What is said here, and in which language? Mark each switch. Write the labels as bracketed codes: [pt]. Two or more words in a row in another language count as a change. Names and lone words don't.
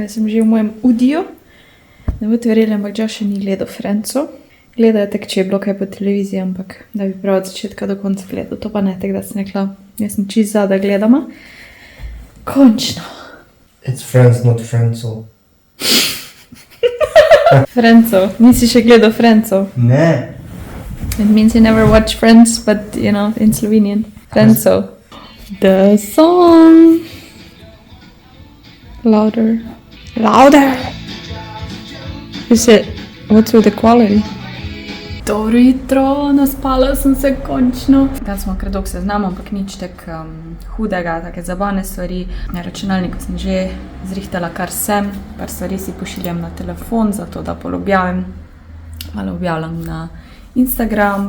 [sl] že v mojem udiju. Ne boste verjeli, ampak Josh še ni gledal Friendsov. Gledal je tek, če je bilo kaj po televiziji, ampak da bi prav od začetka do konca gledal. To pa ne tek, da sem rekla, jaz sem čist za, da gledamo. Končno. [en] It's Friends, not Friendsov. [sl] Friendsov. Nisi še gledal Friendsov. Ne. [en] It means you never watch Friends, but you know, in Slovenian. Friendsov. The song. Louder. Louder. Is it, what's with the quality? [sl] Dobro jutro, naspala sem se končno. Dali smo kar dolgo seznam, ampak nič tak hudega, take zabavne stvari. Na računalniku sem že zrihtala, kar sem. Par stvari si pošiljam na telefon, zato da pol objavim. Malo objavljam na Instagram.